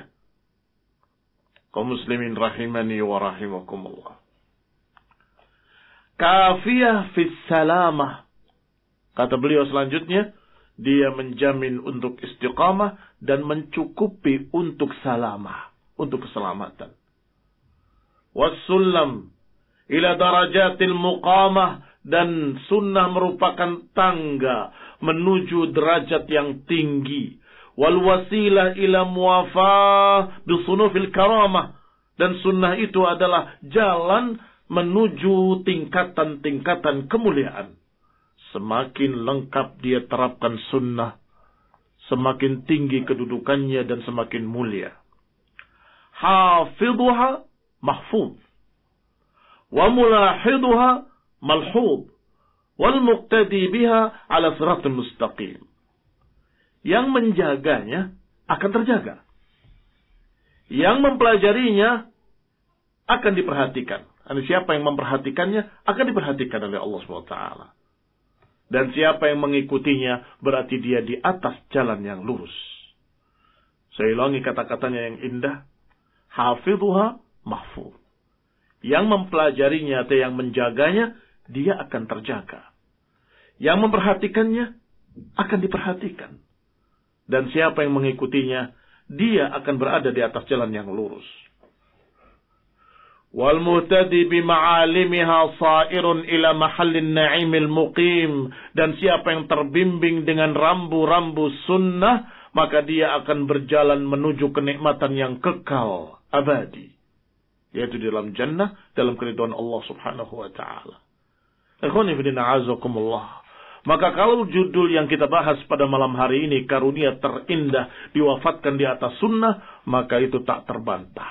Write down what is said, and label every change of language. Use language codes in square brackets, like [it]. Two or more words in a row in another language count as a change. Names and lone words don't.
[id] Kaum muslimin [ar] رَحِمَنِي وَرَحِمَكُمُ اللَّهُ. كافية في السلامة. [id] Kata beliau selanjutnya, dia menjamin untuk istiqamah dan mencukupi untuk salamah, untuk keselamatan. [ar] والسلم إلى درجة المقامة, [id] dan sunnah merupakan tangga menuju derajat yang tinggi. [ar] والوسيلة إلى موافاة بصنوف الكرامة, [id] dan sunnah itu adalah jalan menuju tingkatan-tingkatan kemuliaan. Semakin lengkap dia terapkan sunnah, semakin tinggi kedudukannya dan semakin mulia. [ar] حافظها محفوظ وملاحظها ملحوظ, والمقتدي بها على الصراط المستقيم. [id] Yang menjaganya akan terjaga. Yang mempelajarinya akan diperhatikan. Siapa yang memperhatikannya akan diperhatikan oleh Allah SWT. Dan siapa yang mengikutinya berarti dia di atas jalan yang lurus. Saya ulangi kata-katanya yang indah. [ar] حافظها محفوظ. [id] Yang mempelajarinya atau yang menjaganya, dia akan terjaga. Yang memperhatikannya akan diperhatikan. Dan siapa yang mengikutinya, dia akan berada di atas jalan yang lurus. [ar] والمهتدي بمعالمها سائر إلى محل النعيم المقيم, [id] dan siapa yang terbimbing dengan rambu-rambu sunnah, maka dia akan berjalan menuju kenikmatan yang kekal abadi, yaitu di dalam jannah, dalam keridhaan Allah [ar] سبحانه وتعالى. إخواني في الله أعزكم الله. [id] Maka kalau judul yang kita bahas pada malam hari ini, karunia terindah diwafatkan di atas sunnah, maka itu tak terbantah.